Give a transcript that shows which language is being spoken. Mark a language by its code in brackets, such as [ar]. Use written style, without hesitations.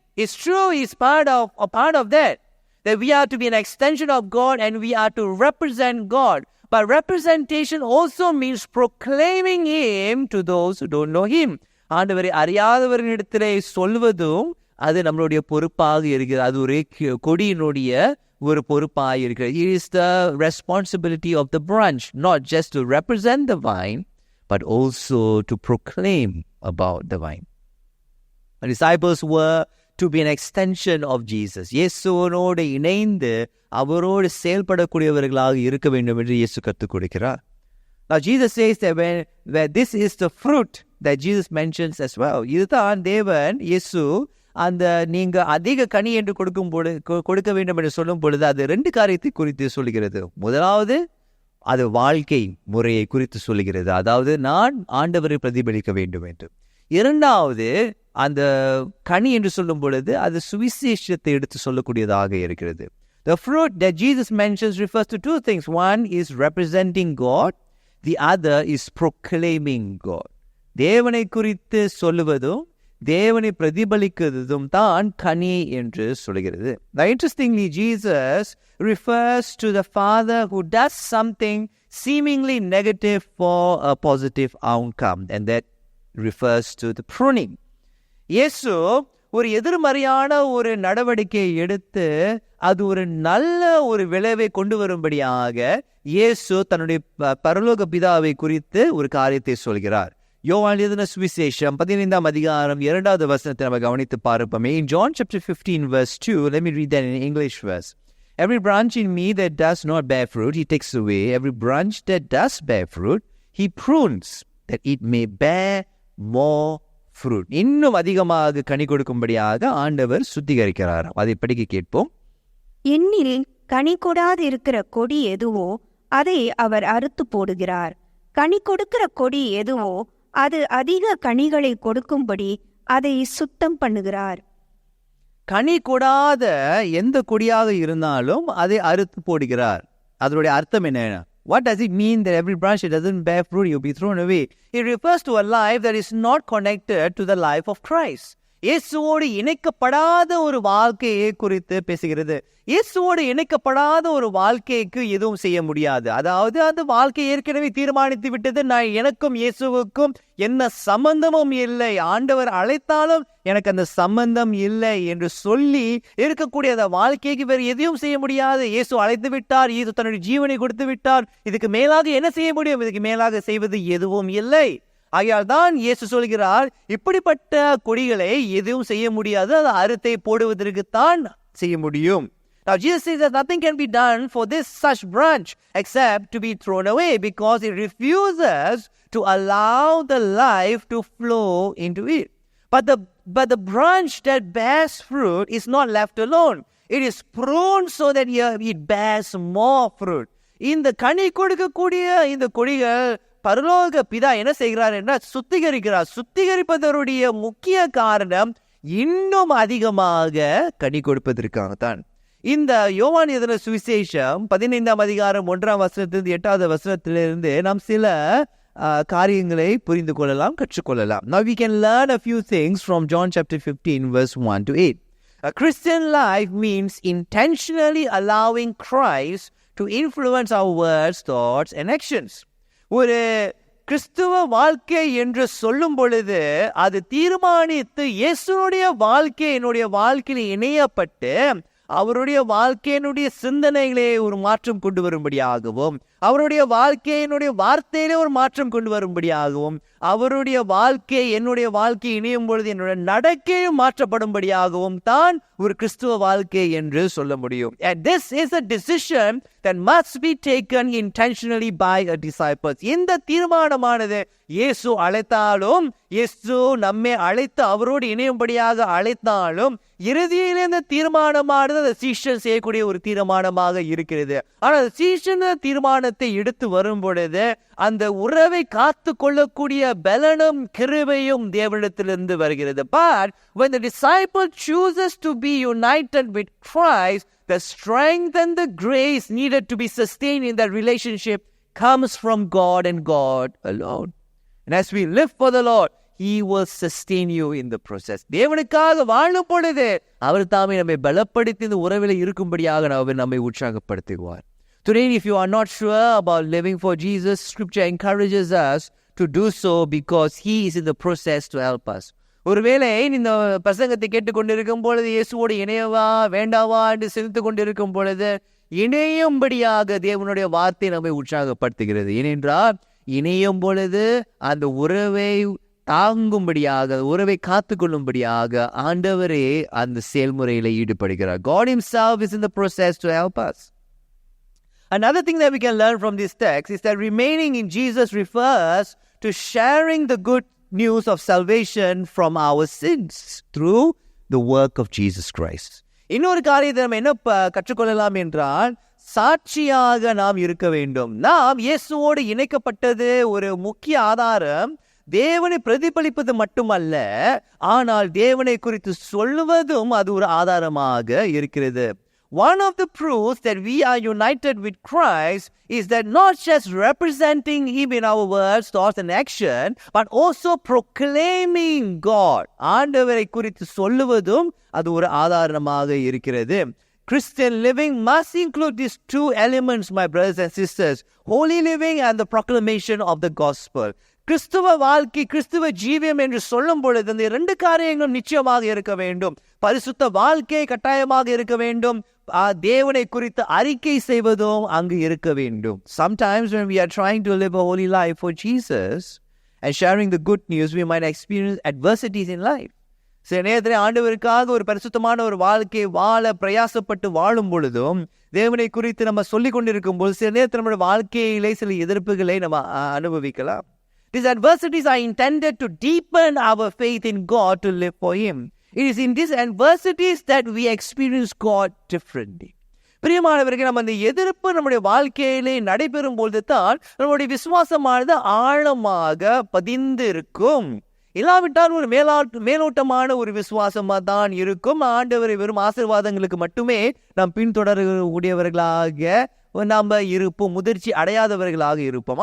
[en] It's true, it's a part of that we are to be an extension of God and we are to represent God. But representation also means proclaiming him to those who don't know him. [ta] ஆண்டவரை அறியாதவர்களிடத்திலே சொல்வதும் அது நம்மளுடைய பொறுப்பாக இருக்கிறது. அது ஒரு கொடியினுடைய ஒரு பொறுப்பாக இருக்கிறது. [en] It is the responsibility of the branch, not just to represent the vine, but also to proclaim about the vine. The disciples were to be an extension of Jesus. [ta] இயேசுவோடு இணைந்து அவரோடு செயல்படக்கூடியவர்களாக இருக்க வேண்டும் என்று இயேசு கற்றுக் கொடுக்கிறார். [en] Now Jesus says that when this is the fruit that Jesus mentions as well. [ta] இதுதான் தேவன் இயேசு அந்த நீங்க அதிக கனி என்று கொடுக்க வேண்டும் என்று சொல்லும் பொழுது அது 2 காரியத்தை குறித்து சொல்கிறது. முதலாவது அது வாழ்க்கை முறையை குறித்து சொல்கிறது. அதாவது நான் ஆண்டவரை பிரதிபலிக்க வேண்டும் என்று. இரண்டாவது அந்த கனி என்று சொல்லும் பொழுது அது சுவிசேஷத்தை எடுத்து சொல்லக்கூடியதாக இருக்கிறது. [en] The fruit that Jesus mentions refers to 2 things. One is representing God. The other is proclaiming God. [ta] தேவனை குறித்து சொல்லுவதும் தேவனை பிரதிபலிக்கிறதும் தான் கனி என்று சொல்கிறது. [en] Now interestingly, Jesus refers to the Father who does something seemingly negative for a positive outcome, and that refers to the pruning. [ta] இயேசு ஒரு எதிர்மறையான ஒரு நடவடிக்கையை எடுத்து அது ஒரு நல்ல ஒரு விளைவை கொண்டு வரும்படியாக இயேசு தன்னுடைய பரலோக பிதாவை குறித்து ஒரு காரியத்தை சொல்கிறார். யோவான் எழுதின சுவிசேஷம் 15ஆம் அதிகாரம் 2வது வசனத்தை நம்ம கவனித்து பார்ப்போமே. [en] In John chapter 15 verse 2, let me read that in English verse. Every branch in me that does not bear fruit, he takes away. Every branch that does bear fruit, he prunes, that it may bear more fruit. [ta] இன்னும் அதிகமாக கனி கொடுக்கும்படியாக ஆண்டவர் சுத்திகரிக்கிறார். அதை படிக்க கேட்போம். என்னில் கனி கொடாது இருக்கிற கொடி எதுவோ அதை அவர் அறுத்து போடுகிறார். கனி கொடுக்கிற கொடி எதுவோ அது அதிக கனிகளை கொடுக்கும்படி அதை சுத்தம் பண்ணுகிறார். கனி கொடாத எந்த கொடியாக இருந்தாலும் அதை அறுத்து போடுகிறார். அதனுடைய அர்த்தம் என்ன? [en] What does it mean that every branch that doesn't bear fruit will be thrown away? It refers to a life that is not connected to the life of Christ. [ta] இயேசுவோடு இணைக்கப்படாத ஒரு வாழ்க்கையை குறித்து பேசுகிறது. இயேசுவோடு இணைக்கப்படாத ஒரு வாழ்க்கைக்கு எதுவும் செய்ய முடியாது. அதாவது அந்த வாழ்க்கை ஏற்கனவே தீர்மானித்து விட்டது. நான் எனக்கும் இயேசுவுக்கும் என்ன சம்பந்தமும் இல்லை, ஆண்டவர் அழைத்தாலும் எனக்கு அந்த சம்பந்தம் இல்லை என்று சொல்லி இருக்கக்கூடிய அந்த வாழ்க்கைக்கு வேறு எதையும் செய்ய முடியாது. இயேசு அழைத்து விட்டார், இயேசு தன்னுடைய ஜீவனை கொடுத்து விட்டார். இதுக்கு மேலாக என்ன செய்ய முடியும்? இதுக்கு மேலாக செய்வது எதுவும் இல்லை. ஆகையால் தான் இயேசு சொல்கிறார், இப்படிப்பட்ட கொடிகளை எதுவும் செய்ய முடியாது, அது அறுத்தை போடுவதற்குத்தான் செய்ய முடியும். [en] Now Jesus says that nothing can be done for this such branch except to be thrown away, because it refuses to allow the life to flow into it. But the branch that bears fruit is not left alone. It is pruned so that it bears more fruit. [ta] இந்த கனி கொடுக்கக்கூடிய இந்த கொடிகள் பரலோக பிதா என்ன செய்கிறார் என்றால் சுத்திகரிக்கிறார். சுத்திகரிப்பதனுடைய முக்கிய காரணம் இன்னும் அதிகமாக கனி கொடுப்பதற்காகத்தான். இந்த யோவான் எழுதின சுவிசேஷம் 15ஆம் அதிகாரம் 1ஆம் வசனத்திலிருந்து 8வது வசனத்திலிருந்து நாம் சில காரியங்களை புரிந்து கொள்ளலாம், கற்றுக்கொள்ளலாம். [en] Now we can learn a few things from John chapter 15 verse 1 to 8. A Christian life means intentionally allowing Christ to influence our words, thoughts and actions. [ta] ஒரு கிறிஸ்துவ வாழ்க்கை என்று சொல்லும் பொழுது அது தீர்மானித்து இயேசுனுடைய வாழ்க்கை என்னுடைய வாழ்க்கையில் இணையப்பட்டு அவருடைய வாழ்க்கையினுடைய சிந்தனைகளே ஒரு மாற்றம் கொண்டு வரும்படியாகவும், அவருடைய வாழ்க்கையினுடைய வார்த்தையிலே ஒரு மாற்றம் கொண்டு வரும்படியாகவும், அவருடைய வாழ்க்கை என்னுடைய வாழ்க்கை இணையும் பொழுது என்னுடைய நடக்கையும் மாற்றப்படும்படியாகவும் தான் ஒரு கிறிஸ்துவ வாழ்க்கை என்று சொல்ல முடியும். [en] And this is a decision that must be taken intentionally by a disciple. [ta] இந்த தீர்மானமானது இயேசு அழைத்தாலும், இயேசு நம்மை அழைத்து அவரோடு இணையும்படியாக அழைத்தாலும், இறுதியில் இந்த தீர்மானமானது அந்த சீஷன் செய்யக்கூடிய ஒரு தீர்மானமாக இருக்கிறது. ஆனால் சீஷன் தீர்மானத்தை எடுத்து வரும் பொழுது அந்த உறவை காத்து கொள்ளக்கூடிய பலனும் கிருபையும் தேவனிடத்திலிருந்து வருகிறது. [en] But when the disciple chooses to be united with Christ, the strength and the grace needed to be sustained in that relationship comes from God and God alone. And as we live for the Lord, He will sustain you in the process. [ta] தேவனுக்காக வாழும் பொழுது அவர் தாமே நம்மை பலப்படுத்தி இந்த உறவில் இருக்கும்படியாக நம்மை உற்சாகப்படுத்துவார். [en] Today, if you are not sure about living for Jesus, Scripture encourages us to do so because He is in the process to help us. [ta] ஒருவேளை இந்த பிரசங்கத்தை கேட்டுக்கொண்டிருக்கும் பொழுது இயேசுவோடு இணையவா வேண்டாவா என்று சிந்தித்து கொண்டிருக்கும் பொழுது இணையும்படியாக தேவனுடைய வார்த்தை நம்மை உற்சாகப்படுத்துகிறது. ஏனென்றால் இணையும் பொழுது அந்த உறவை தாங்கும்படியாக, உறவை காத்து கொள்ளும்படியாக ஆண்டவரே அந்த செயல்முறையில ஈடுபடுகிறார். [en] God himself is in the process to help us. Another thing that we can learn from this text is that remaining in Jesus refers to sharing the good news of salvation from our sins through the work of Jesus Christ. [ta] இன்னொரு காரியத்தை நம்ம என்ன கற்றுக்கொள்ளலாம் என்றால், சாட்சியாக நாம் இருக்க வேண்டும். நாம் இயேசுவோடு இணைக்கப்பட்டது ஒரு முக்கிய ஆதாரம் தேவனை பிரதிபலிப்பது மட்டுமல்ல, ஆனால் தேவனை குறித்து சொல்லுவதும் அது ஒரு ஆதாரமாக இருக்கிறது. [en] One of the proofs that we are united with Christ is that not just representing Him in our words, thoughts and action, but also proclaiming God. [ta] ஆண்டவரை குறித்து சொல்லுவதும் அது ஒரு ஆதாரமாக இருக்கிறது. [en] Christian living must include these two elements, my brothers and sisters: holy living and the proclamation of the gospel. [ta] கிறிஸ்துவ வாழ்க்கை, கிறிஸ்துவ ஜீவியம் என்று சொல்லும் பொழுது இந்த இரண்டு காரியங்களும் நிச்சயமாக இருக்க வேண்டும். பரிசுத்த வாழ்க்கை கட்டாயமாக இருக்க வேண்டும். தேவனை குறித்து அறிக்கை செய்வதும் அங்கு இருக்க வேண்டும். [en] Sometimes when we are trying to live a holy life for Jesus and sharing the good news, we might experience adversities in life. [ta] சில நேரத்தில் ஆண்டவருக்காக ஒரு பரிசுத்தமான ஒரு வாழ்க்கையை வாழ பிரயாசப்பட்டு வாழும் பொழுதும், தேவனை குறித்து நம்ம சொல்லிக் கொண்டிருக்கும் போது சில நேரத்தில் நம்முடைய வாழ்க்கையிலே சில எதிர்ப்புகளை நம்ம அனுபவிக்கலாம். [en] These adversities are intended to deepen our faith in God to live for Him. It is in these adversities that we experience God differently. [ta] பிரியமானவர்கள், நம்ம அந்த எதிர்ப்பு நம்முடைய வாழ்க்கையிலே நடைபெறும் பொழுது தான் நம்முடைய விசுவாசமானது ஆழமாக பதிந்து இருக்கும். இல்லாவிட்டால் ஒரு மேலோட்டமான ஒரு விசுவாசமா தான் இருக்கும். ஆண்டவரை வெறும் ஆசீர்வாதங்களுக்கு மட்டுமே நாம் பின்தொடரக்கூடியவர்களாக நாம் இருப்போம், முதிர்ச்சி அடையாதவர்களாக இருப்போம்.